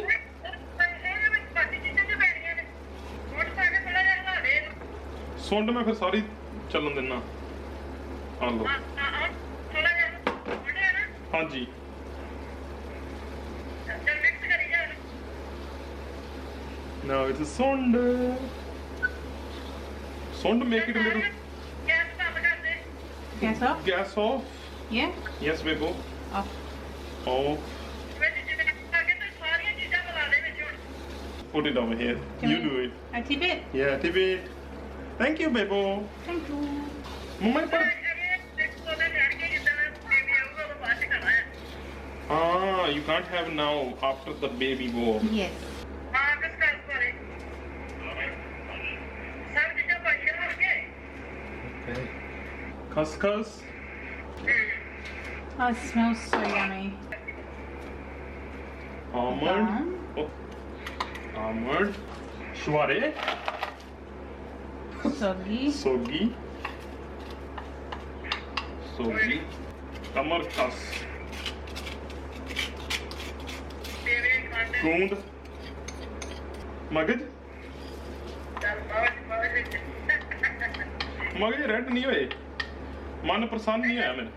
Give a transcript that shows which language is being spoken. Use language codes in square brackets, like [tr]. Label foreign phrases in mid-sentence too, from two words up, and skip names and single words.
[pa] ਇਹਦੇ ਵਿੱਚ ਬਾਕੀ ਚੀਜ਼ਾਂ ਜੋ ਪੈਣੀਆਂ ਨੇ ਹੁਣ ਪਾ ਕੇ ਥੋੜਾ ਜਿਹਾ ਹਿਲਾ ਦੇ ਇਹਨੂੰ। ਸੁੰਡ ਮੈਂ ਫਿਰ ਸਾਰੀ ਚੱਲਣ ਦਿੰਨਾ। ਆ ਲਓ। ਥੋੜਾ ਜਿਹਾ ਵੜਿਆ ਨਾ। ਹਾਂਜੀ ਚੱਲ ਮਿਕਸ ਕਰੀ ਜਾ ਇਹਨੂੰ। [en] now it is ਸੁੰਡ make it a little [pa] ਗੈਸ ਬੰਦ ਕਰ ਦੇ। [en] Gas off? gas off. Yeah? Yes bebo. Off. Off. [pa] ਵਿੱਚ ਜਿਵੇਂ ਅੱਗੇ ਤੋਂ ਸਾਰੀਆਂ ਚੀਜ਼ਾਂ ਮਿਲਾ ਦੇ ਵਿੱਚ ਹੁਣ। [en] Put it over here. Can You I- do it. I tip it? Yeah, tip it. Thank you bebo. Thank you. [pa] Mama ਪਰ ਦੇਖੋ ਉਹਦੇ ਚੜ ਕੇ ਜਿੱਦਾਂ ਬੇਬੀ ਆਊਗਾ ਉਹ ਬਾਅਦ ਚ ਖਾਣਾ ਹੈ। [en] you can't have now after the baby born. Yes. [pa] ਹਾਂ ਕਿਸ ਕਰ ਕੋਲੇ ਸਭ ਚੀਜ਼ਾਂ ਪਾਈਆਂ ਹੋਣਗੇ। Khaskhas. [en] Oh, it smells so yummy. Almond. Oh. Almond. [pa] Shware. Soggy. Sogi. Sogi. Tamarkas. ਤੇਰੇ ਖਾਂਦੇ Gund. Magaj. ਚੱਲ ਬਾਅਦ ਵਿੱਚ ਮਗਜ ਰੈਡ ਨਹੀਂ ਹੋਏ, ਮਨ ਪ੍ਰਸੰਨ ਨਹੀਂ ਹੋਇਆ ਮੈਨੂੰ।